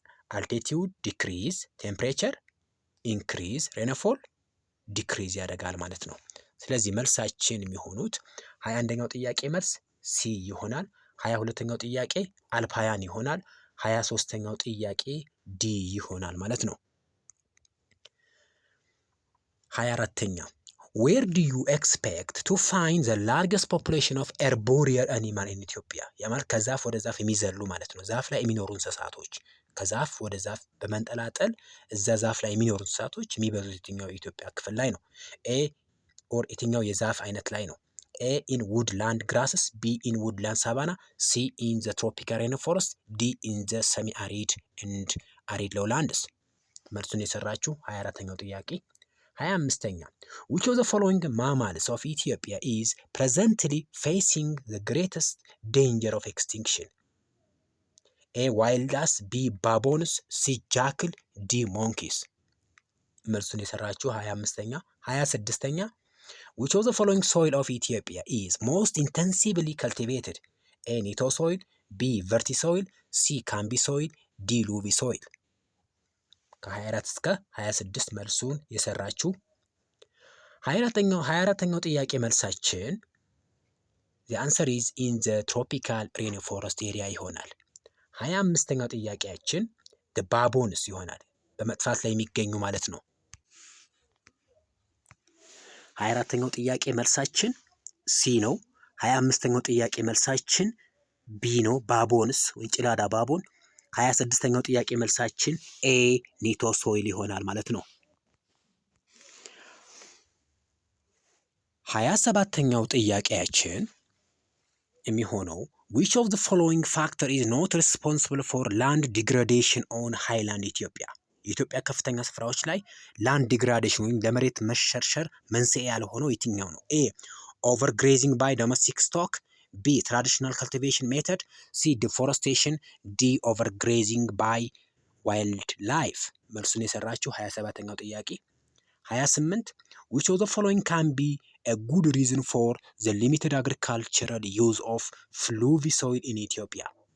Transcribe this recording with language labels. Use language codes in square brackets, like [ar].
[en] altitude decrease temperature increase rainfall decrease [am] ያደርጋል ማለት ነው። ስለዚህ መልሳችን የሚሆኑት 21ኛው ጥያቄ መልስ ሲ ይሆናል። 22ኛው ጥያቄ አልፓያን ይሆናል። 23ኛው ጥያቄ ዲ ይሆናል ማለት ነው። 24ኛ [en] Where do you expect to find the largest population of arboreal animal in Ethiopia? [am] ማለት ከዛፍ ወደ ዛፍ የሚዘሉ ማለት ነው። ዛፍ ላይ የሚኖሩ እንስሳቶች ከዛፍ ወደ ዛፍ በመንጠላጠል እዛ ዛፍ ላይ የሚኖሩ እንስሳቶች የሚበዙት የትኛው የኢትዮጵያ ክፍል ላይ ነው? ኤ ኦር የትኛው የዛፍ አይነት ላይ ነው? [en] ኤ ኢን woodland grasses, B in woodland savanna, C in the tropical rainforest, D in the semi arid and arid lowlands። [am] መልሱን የሰራችሁ 24ኛው ጥያቄ። [en] 25ኛ Which of the following mammals of Ethiopia is presently facing the greatest danger of extinction? A. wild ass, B. baboons, C. jackal, D. monkeys። [am] መልሱን የሰራችሁ 25ኛ። 26ኛ [en] Which of the following soil of Ethiopia is most intensively cultivated? A. Nito soil, B. verti soil, C. cambi soil, D. [am] luvi soil። ከ24 እስከ 26 መልሱን የሰራችሁ 24ኛው ጥያቄ መልሳችን [en] the answer is in the tropical rainforest area [am] ይሆናል። 25ኛው ጥያቄያችን the baboons ይሆናል፣ በመጥፋት ላይ የሚገኙ ማለት ነው። 24ኛው ጥያቄ መልሳችን ሲ ነው። 25ኛው ጥያቄ መልሳችን ቢ ነው፣ ባቦንስ ወይ ጭላዳ ባቦን። 26ኛው ጥያቄ መልሳችን ኤ ኒቶ ሶይል ይሆናል ማለት ነው። 27ኛው ጥያቄያችን የሚሆነው [en] which of the following factor is not responsible for land degradation on highland Ethiopia? [am] የኢትዮጵያ ከፍተኛ ስፍራዎች ላይ ላንድ ዲግራዴሽን ወይም ለመሬት መሸርሸር መንስኤ ያልሆነው የትኛው ነው? [en] ኤ overgrazing by domestic stock, B traditional cultivation method, C deforestation, D overgrazing by wildlife። [am] መልሱን የሰራችሁ 27ኛው ጥያቄ። [en] 28 which of the following can be a good reason for the limited agricultural use of fluvi soil in Ethiopia?